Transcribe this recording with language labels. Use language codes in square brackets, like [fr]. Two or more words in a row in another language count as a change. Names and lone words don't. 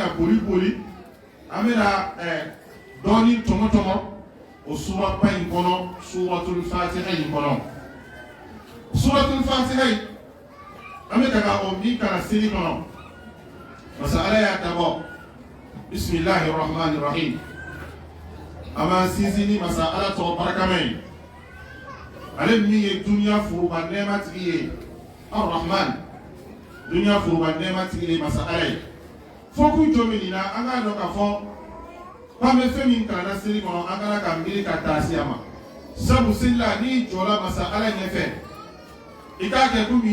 [bm] bɛna boli an bɛna dɔɔni tɔmɔ o suraba in kɔnɔ suratul fatiha in kɔnɔ suratul fatiha in an bɛ ka o min kalan seli kɔnɔ masa ala y'a dabɔ [ar] بسم الله الرحمن الرحيم [bm] an b'an sinsin ni masa ala tɔgɔ barikama ye ale min ye duniya foroba nɛɛma tigi ye ar-rahman duniya foroba nɛɛma tigi ye masa ala ye fo kun jɔ min na an k'a dɔn k'a fɔ k'an bɛ fɛn min kalanna seli kɔnɔ an kana ka miiri ka taa se a ma sabu seli la n'i jɔra masa ala ɲɛfɛ i k'a kɛ komi